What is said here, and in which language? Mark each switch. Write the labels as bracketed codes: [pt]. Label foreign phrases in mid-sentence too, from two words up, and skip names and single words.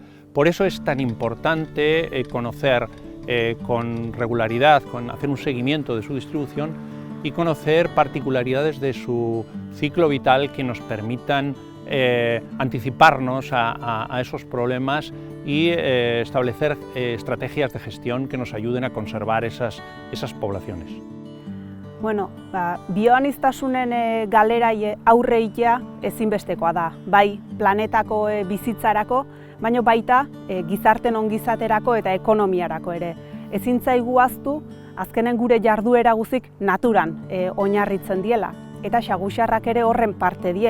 [es] Por eso es tan importante conocer con regularidad, hacer un seguimiento de su distribución y conocer particularidades de su ciclo vital que nos permitan anticiparnos a esos problemas y establecer estrategias de gestión que nos ayuden a conservar esas poblaciones. [eu] Bueno, bioaniztasunen galera aurre egitea ezinbestekoa da, bai planetako bizitzarako, baina baita gizarten ongizaterako eta ekonomiarako ere. Ezin zaigu ahaztu, azkenen gure jarduera guzik naturan oinarritzen diela, eta saguzarrak ere horren parte die.